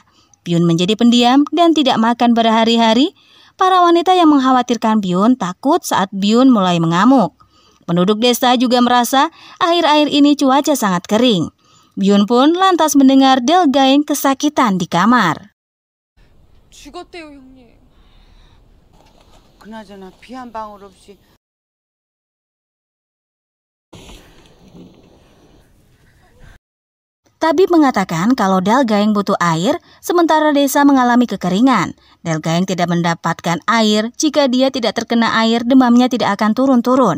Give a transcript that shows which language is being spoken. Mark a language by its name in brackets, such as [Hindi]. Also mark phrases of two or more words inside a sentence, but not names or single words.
[Indonesian] Byun menjadi pendiam dan tidak makan berhari-hari. Para wanita yang mengkhawatirkan Byun takut saat Byun mulai mengamuk. Penduduk desa juga merasa akhir-akhir ini cuaca sangat kering. Byun pun lantas mendengar Dalgaeng kesakitan di kamar. [Korean] 죽었대요, 형님. 그나저나 비 한 방울 없이. [Indonesian] Tabib mengatakan kalau Dalgaeng butuh air, sementara desa mengalami kekeringan. Dalgaeng tidak mendapatkan air. Jika dia tidak terkena air, demamnya tidak akan turun-turun.